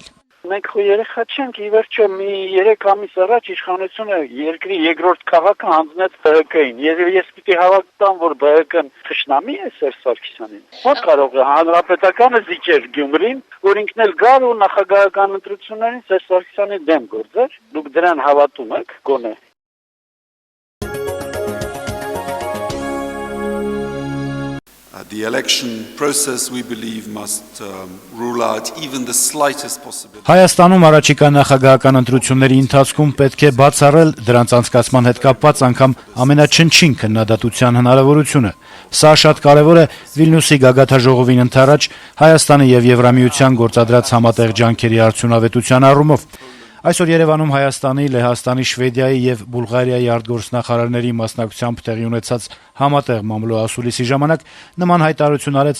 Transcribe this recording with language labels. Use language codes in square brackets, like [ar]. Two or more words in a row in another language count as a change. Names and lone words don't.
[hy] Մենք խո երեխա չենք, ի վերջո մի 3 ամիս առաջ իշխանությունը երկրի երկրորդ քաղաքը հանձնեց ԲՀԿ-ին։ Ես պիտի հավատամ, որ ԲՀԿ-ն թշնամի է Սերժ Սարգսյանին։ Ո՞ր կարող է հանրապետականը զիջեր Գյումրին, որ ինքն էլ գար ու նախագահական ընտրություններին Սերժ Սարգսյանի դեմ գործեր։ Դուք դրան հավատում եք, գոնե։ [en] The election process, we believe, must rule out even the slightest possibility. [hy] Հայաստանում առաջիկա նախագահական ընտրությունների ընթացքում պետք է բացառել դրանց անցկացման հետ կապված անգամ ամենաչնչին քննադատության հնարավորությունը։ Սա շատ կարևոր է Վիլնյուսի գագաթաժողովին ընդառաջ Հայաստանի եւ Եվրամիության գործադրած համատեղ ջանքերի արդյունավետության առումով։ Այսօր Երևանում Հայաստանի, Լեհաստանի, Շվեդիայի եւ Բուլղարիայի արտգործնախարարների մասնակցությամբ տեղի ունեցած համատեղ մամլո ասուլիսի ժամանակ նման հայտարարություն արեց